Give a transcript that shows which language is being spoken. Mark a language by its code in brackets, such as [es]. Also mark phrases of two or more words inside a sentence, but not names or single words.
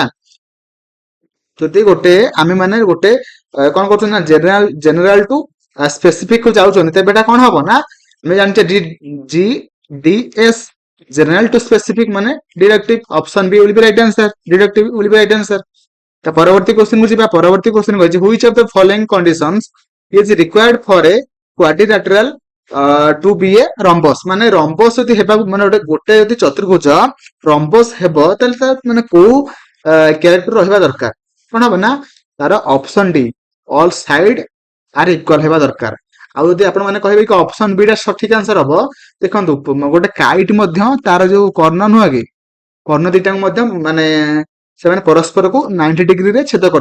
[or] ଯଦି ଗୋଟେ ଆମେ ମାନେ ଗୋଟେ କଣ କରୁଛନ୍ତି ନା [en] general to specific [or] କୁ ଯାଉଛନ୍ତି ତେବେ ଏଟା କଣ ହବ ନା ଆମେ ଜାଣିଛେ [en] G D S general to specific [or] ମାନେ ଡିଡକ୍ଟିଭ। [en] option B will be right answer. deductive will be right answer. [or] ତା ପରବର୍ତ୍ତୀ କ୍ୱେଶ୍ଚନ କୁ ଯିବା। ପରବର୍ତ୍ତୀ କ୍ୱେଶ୍ଚନ କହିଛି [en] which of the following conditions is required for a quadrilateral to be a rhombus [or] ମାନେ ରମ୍ବସ ଯଦି ହେବାକୁ ମାନେ ଗୋଟେ ଯଦି ଚତୁର୍ଭୁଜ ରମ୍ବସ ହେବ ତାହେଲେ ତା ମାନେ କୋଉ କ୍ୟାରେକ୍ଟର ରହିବା ଦରକାର। କଣ ହବ ନା ତାର [en] option D all side are equal [or] ହେବା ଦରକାର। ଆଉ ଯଦି ଆପଣ ମାନେ କହିବେ କି [en] option B [or] ଟା ସଠିକ ଆନ୍ସର ହବ, ଦେଖନ୍ତୁ ଗୋଟେ କାଇଟ ମଧ୍ୟ ତାର ଯୋଉ କର୍ଣ୍ଣ ନୁହଁ କି କର୍ଣ୍ଣ ଦିଟାକୁ ମଧ୍ୟ ମାନେ ସେମାନେ ପରସ୍ପରକୁ 90 ଡିଗ୍ରୀରେ ଛେଦ କରିଥାନ୍ତି।